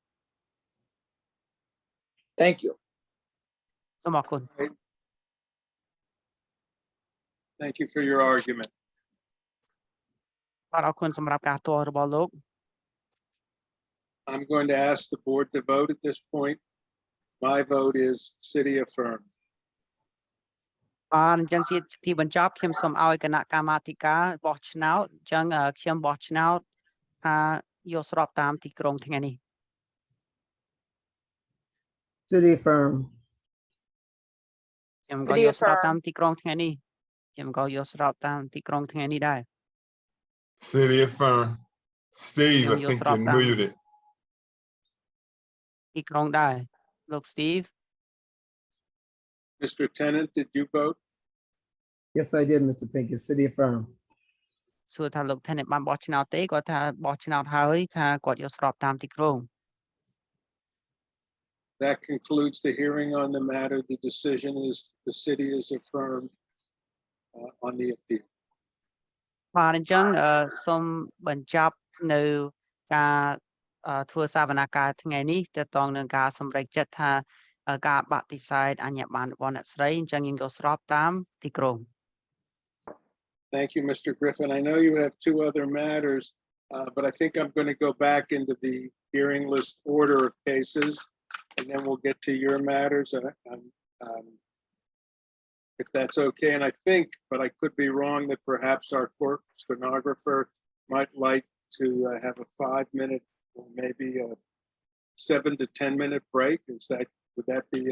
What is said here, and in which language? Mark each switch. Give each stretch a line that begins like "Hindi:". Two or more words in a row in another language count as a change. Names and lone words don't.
English: Thank you.
Khmer: សូមអរគុណ
English: Thank you for your argument.
Khmer: បាទអរគុណសម្រាប់ការទាល់របស់លោក
English: I'm going to ask the board to vote at this point. My vote is city affirmed.
Khmer: បាទអញ្ចឹងជាទីបញ្ចប់ខ្ញុំសូមឲ្យគណៈកម្មាធិការបោះឆ្នោតអញ្ចឹងខ្ញុំបោះឆ្នោតថាយកស្របតាមទីក្រុងថ្ងៃនេះ
English: City affirmed.
Khmer: ខ្ញុំក៏យកស្របតាមទីក្រុងថ្ងៃនេះខ្ញុំក៏យកស្របតាមទីក្រុងថ្ងៃនេះដែរ
English: City affirm. Steve, I think you're muted.
Khmer: ទីក្រុងដែរលោក Steve
English: Mr. Tennant, did you vote? Yes, I did, Mr. Pincus. City affirmed.
Khmer: សួរថាលោក Tenant បានបោះឆ្នោតទេគាត់ថាបោះឆ្នោតហើយថាគាត់យកស្របតាមទីក្រុង
English: That concludes the hearing on the matter. The decision is the city is affirmed on the appeal.
Khmer: បាទអញ្ចឹងសូមបញ្ចប់នៅការធ្វើសវនកម្មថ្ងៃនេះទាក់ទងនឹងការសម្រេចចិត្តថាការបដិសេធអញ្ញប័ណ្ណរបស់អ្នកស្រីអញ្ចឹងយើងយកស្របតាមទីក្រុង
English: Thank you, Mr. Griffin. I know you have two other matters, but I think I'm going to go back into the hearing list order of cases, and then we'll get to your matters. If that's okay, and I think, but I could be wrong, that perhaps our court stenographer might like to have a 5-minute or maybe a 7 to 10 minute break.